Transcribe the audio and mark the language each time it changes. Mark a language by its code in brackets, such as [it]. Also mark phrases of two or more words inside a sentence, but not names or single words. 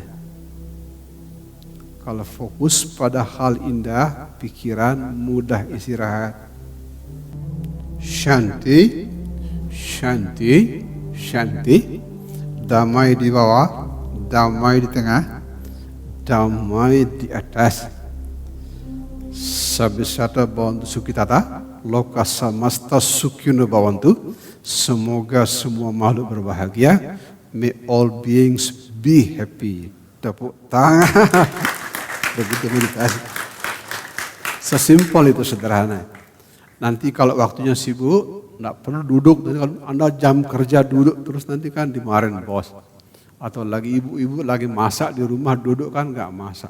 [id] Kalau fokus pada hal indah, pikiran mudah istirahat. [sa] Shanti, shanti, shanti. [id] Damai di bawah, damai di tengah, damai di atas. [pi] Sabisata bhavantu sukhitata, [sa] loka samasta sukhino bhavantu. Semoga semua makhluk berbahagia. [en] May all beings be happy. [id] Tepuk tangan. Begitu meditasi. Sesimpel itu, sederhana. Nanti kalau waktunya sibuk, tidak perlu duduk. Nanti kalau Anda jam kerja duduk terus nanti kan dimarahin bos. Atau lagi ibu-ibu lagi masak di rumah duduk kan nggak masak.